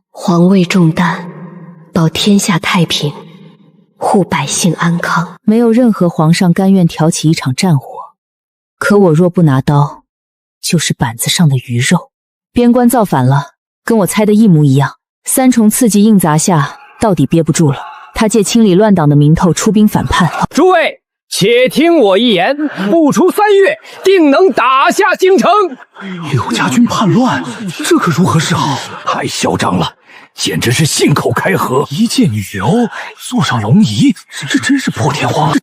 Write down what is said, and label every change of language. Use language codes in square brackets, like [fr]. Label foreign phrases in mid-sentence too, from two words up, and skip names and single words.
[zh] 皇位重擔，保天下太平，護百姓安康。沒有任何皇上甘願挑起一場戰火，可我若不拿刀，就是板子上的魚肉。邊關造反了，跟我猜的一模一樣。3重刺激硬砸下，到底憋不住了。他借清理亂黨的名頭出兵反叛。諸位，且聽我一言，不出3月，定能打下京城。柳家軍叛亂，這可如何是好？太囂張了，簡直是信口開河。一介女流，坐上龍椅，這真是破天荒。